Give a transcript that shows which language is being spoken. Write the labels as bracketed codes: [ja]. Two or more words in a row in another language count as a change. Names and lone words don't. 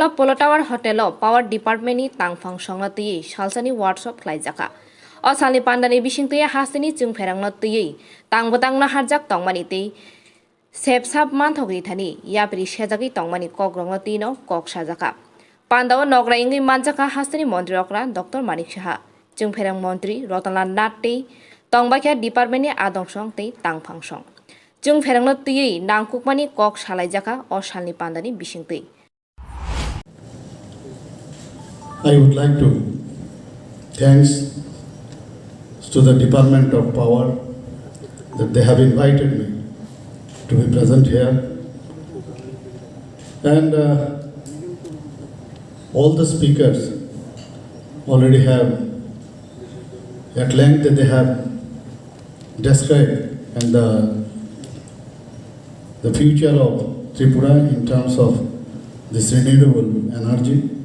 [trp] पुलु टावर होटेल पावर डिपार्टमेंट नि तांफां संगला तै सालसानि वार्कशॉप खलाइजाखा असालनि पान्दानि बिसिंतै हासनि जोंफेरांना तै तांबतांना हारजाक तंमानि तै सेबसाब मानथगि थानि याप्रि सेजागि तंमानि कग्रंना तैनो कक साजाखा पान्दाव नगरा इंगै मानजाखा हासनि मन्त्री अकला डॉक्टर मानिक साहा जोंफेरां मन्त्री रतनलाल नाथ तै तंबाख्या डिपार्टमेंटनि आदंसं तै तांफांसं जोंफेरांना तै नांकुकमानि कक सालाइजाखा असालनि पान्दानि बिसिंतै [en] I would like to thanks to the Department of Power that they have invited me to be present here, and all the speakers already have at length that they have described and the future of Tripura in terms of this renewable energy.